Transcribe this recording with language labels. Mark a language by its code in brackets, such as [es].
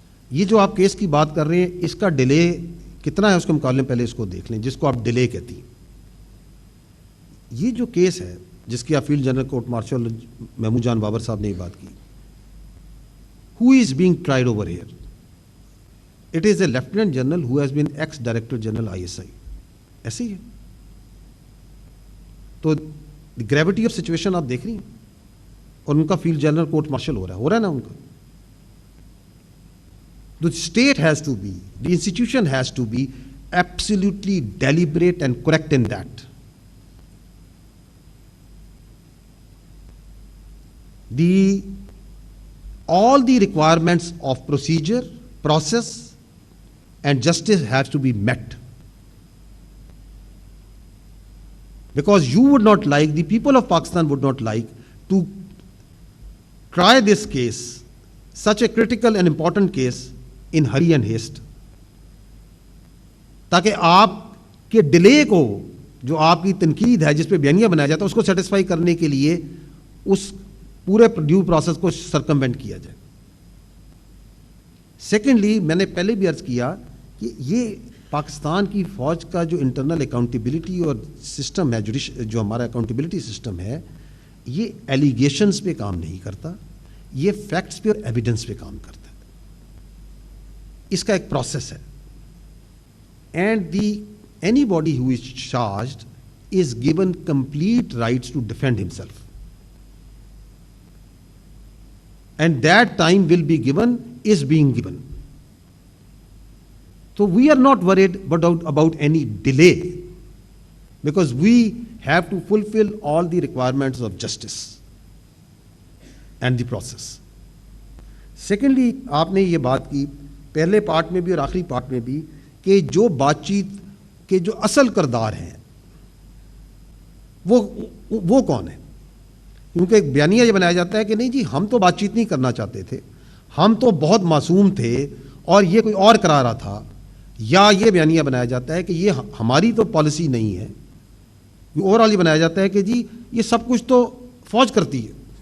[ur] یہ جو آپ کیس کی بات کر رہے ہیں, اس کا ڈیلے کتنا ہے اس کے مقابلے میں پہلے اس کو دیکھ لیں, جس کو آپ ڈیلے کہتی ہیں. یہ جو کیس ہے جس کی آپ field general court martial Mahmood جان بابر صاحب نے یہ بات کی, [en] who is being tried over here? It is a Lieutenant General who has been ex-Director General ISI. [ur] ایسے ہی ہے. تو گریوٹی آف سچویشن آپ دیکھ رہی ہیں, اور ان کا فیلڈ جنرل کورٹ مارشل ہو رہا ہے نا ان کا. [en] The state has to be, the institution has to be absolutely deliberate and correct in that. All the requirements of procedure, process and justice has to be met. Because you would not like, the people of Pakistan would not like to try this case, such a critical and important case, in hurry and haste. [ur] تاکہ آپ کے delay کو, جو آپ کی تنقید ہے جس پہ بیانیہ بنایا جاتا ہے, اس کو سیٹسفائی کرنے کے لیے اس پورے ڈیو پروسیس کو سرکموینٹ کیا جائے. سیکنڈلی, میں نے پہلے بھی عرض کیا کہ یہ پاکستان کی فوج کا جو انٹرنل اکاؤنٹیبلٹی اور سسٹم ہے, جو ہمارا اکاؤنٹیبلٹی سسٹم ہے, یہ ایلیگیشنز پہ کام نہیں کرتا, یہ فیکٹس پہ اور ایویڈنس پہ کام کرتا ہے. اس کا ایک پروسیس ہے. [en] And anybody who is charged is given complete rights to defend himself, and that time will be given, is being given. So we are not worried about any delay, because we have to fulfill all the requirements of justice and the process. [ur] Secondly, آپ نے یہ بات کی پہلے part میں بھی اور آخری پارٹ میں بھی, کہ جو بات چیت کے جو اصل کردار ہیں وہ کون ہے. کیونکہ ایک بیانیہ یہ بنایا جاتا ہے کہ نہیں جی ہم تو بات چیت نہیں کرنا چاہتے تھے, ہم تو بہت معصوم تھے اور یہ کوئی اور کرا رہا تھا, یا یہ بیانیہ بنایا جاتا ہے کہ یہ ہماری تو پالیسی نہیں ہے, اوور آل یہ بنایا جاتا ہے کہ جی یہ سب کچھ تو فوج کرتی ہے.